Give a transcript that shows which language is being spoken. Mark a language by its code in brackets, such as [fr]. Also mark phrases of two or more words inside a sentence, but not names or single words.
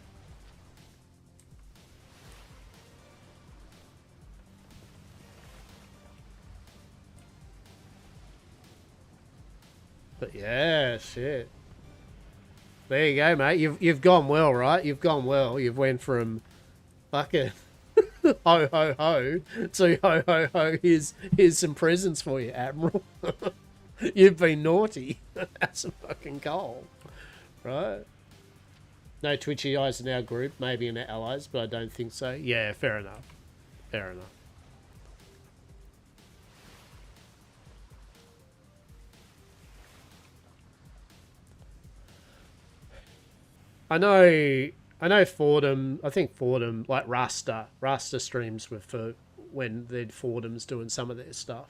[en] But yeah, shit. There you go, mate. You've gone well, right? You've gone well. You've went from fucking ho ho ho to ho ho ho. Here's some presents for you, Admiral. You've been naughty. That's a fucking goal, right? No twitchy eyes in our group, maybe in our allies, but I don't think so. Yeah, fair enough. Fair enough. I know Fordham, I think Fordham, like Rasta streams were for when Fordham's doing some of their stuff.